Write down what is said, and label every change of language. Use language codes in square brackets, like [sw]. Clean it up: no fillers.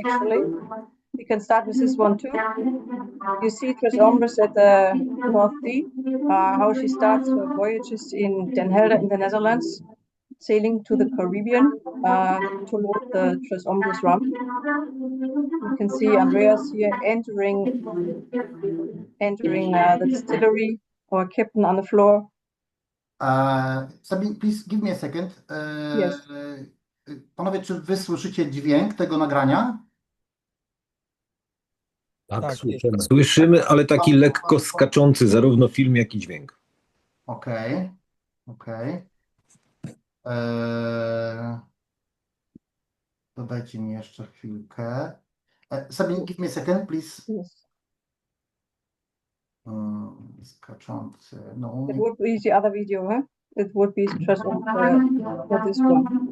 [en] Actually, we can start with this one too. You see Tres Hombres at the North Sea, how she starts her voyages in Den Helder in the Netherlands, sailing to the Caribbean to load the Tres Hombres rum. You can see Andreas here entering the distillery, or captain on the floor. Sabine, please give me a second. Yes. [pl] Panowie, czy wy słyszycie dźwięk tego nagrania? Tak, słyszymy. Słyszymy, ale taki lekko skaczący, zarówno film, jak i dźwięk. Okej, okej. Eee, Dodajcie mi jeszcze chwilkę. [en] Sabine, give me a second, please. Yes. [pl] Skaczący. No. [en] It would be the other video, huh? It would be Tres Hombres for this one.